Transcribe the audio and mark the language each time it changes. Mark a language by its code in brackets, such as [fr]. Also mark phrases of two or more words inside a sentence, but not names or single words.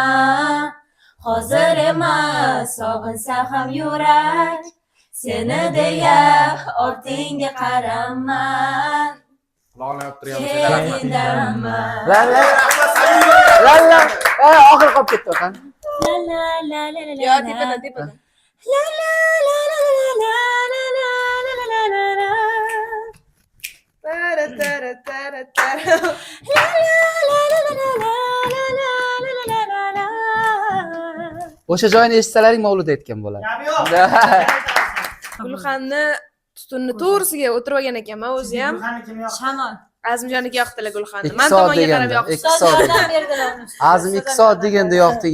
[uz] Hozir emas, sog'insa ham yurak. Seni deya ortingga qarama. Ketingdanma. La. Oxir qolib ketdi kan. La la la la la. Yo, tepada. La la la la la la la la la la. Tara tara tara tara. La la la la la la la la la. O'sha joyini eshitsalaring Mavlud aytgan bo'ladi. Gulxanni tutunni to'g'risiga o'tirib olgan ekanman o'zi ham. Shamol. Azimjoniga yoqdilar Gulxanni. 2 Men soat tomonga qarab deganda, yoqdi. 2 soat. berdilar. Azim 2 soat deganda yoqding.